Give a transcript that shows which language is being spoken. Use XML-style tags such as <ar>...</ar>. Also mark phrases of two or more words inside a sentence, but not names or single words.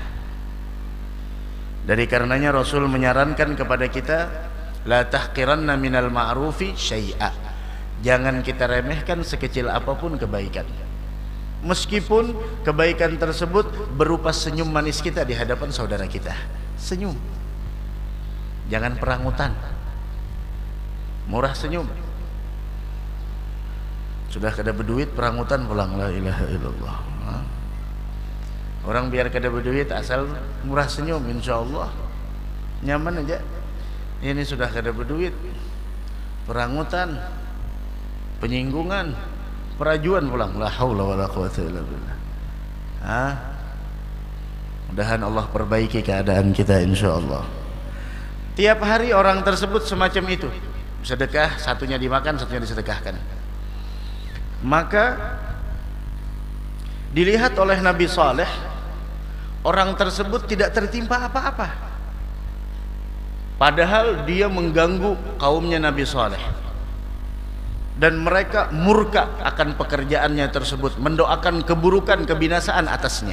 <id>Dari karenanya Rasul menyarankan kepada kita,</id> <ar>لا تحقرن من المعروف شيئا.</ar> <id>Jangan kita remehkan sekecil apapun kebaikan, meskipun kebaikan tersebut berupa senyum manis kita di hadapan saudara kita.</id> <bjn>Senyum, jangan perangutan, murah senyum. Sudah kada berduit perangutan pulang,</bjn> <ar>لا إله إلا الله.</ar> <bjn>Orang biar kada berduit asal murah senyum, insyaallah nyaman aja. Ini sudah kada berduit perangutan, penyinggungan, perajuan pulang,</bjn> <ar>لا حول ولا قوة إلا بالله.</ar> <bjn>Mudahan Allah perbaiki keadaan kita insyaallah.</bjn> <id>Tiap hari orang tersebut semacam itu, sedekah, satunya dimakan, satunya disedekahkan. Maka dilihat oleh Nabi Saleh, orang tersebut tidak tertimpa apa-apa, padahal dia mengganggu kaumnya Nabi Saleh, dan mereka murka akan pekerjaannya tersebut, mendoakan keburukan, kebinasaan atasnya.</id>